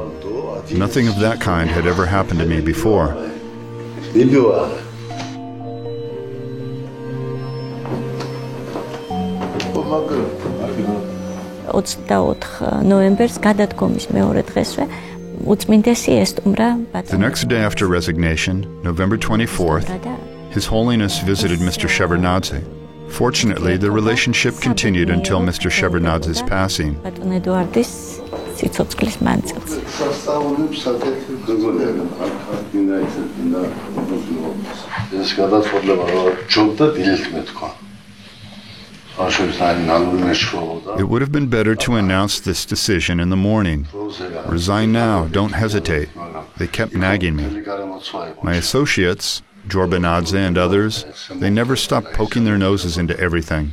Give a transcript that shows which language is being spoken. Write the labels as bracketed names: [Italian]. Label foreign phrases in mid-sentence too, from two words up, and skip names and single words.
[English] Nothing of that kind had ever happened to me before. [Georgian] 24 ნოემბერს გადადგომის მეორე დღესვე უწმინდესი ესტუმრა [English] The next day after resignation, November 24th, His Holiness visited Mr. Shevardnadze. Fortunately, the relationship continued until Mr. Shevardnadze's passing. [Georgian] ბატონ ედუარდის სიცოცხლის მანძილზე. ეს გადაწყვეტილება ჯობდა დილით თქვა. [English] It would have been better to announce this decision in the morning. Resign now, don't hesitate. They kept nagging me. My associates, Jorbanadze and others, they never stopped poking their noses into everything.